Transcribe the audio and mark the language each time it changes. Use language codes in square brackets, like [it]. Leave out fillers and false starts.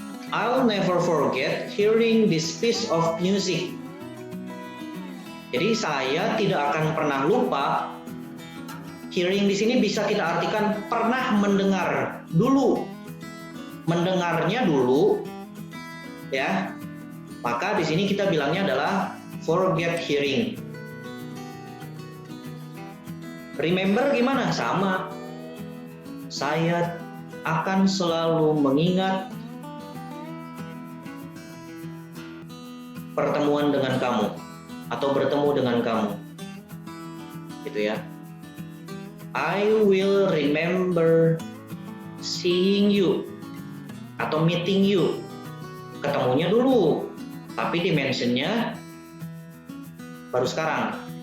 [en] I'll never forget hearing this piece of music. [id] Jadi saya tidak akan pernah lupa. Hearing di sini bisa kita artikan pernah mendengar dulu. Mendengarnya dulu, ya. Maka di sini kita bilangnya adalah [en] forget hearing. [id] Remember gimana? Sama. Saya akan selalu mengingat pertemuan dengan kamu atau bertemu dengan kamu. Gitu ya. [en] I will remember seeing you [id] atau [en] meeting you. [id] Ketemunya dulu, tapi dimensionnya baru sekarang.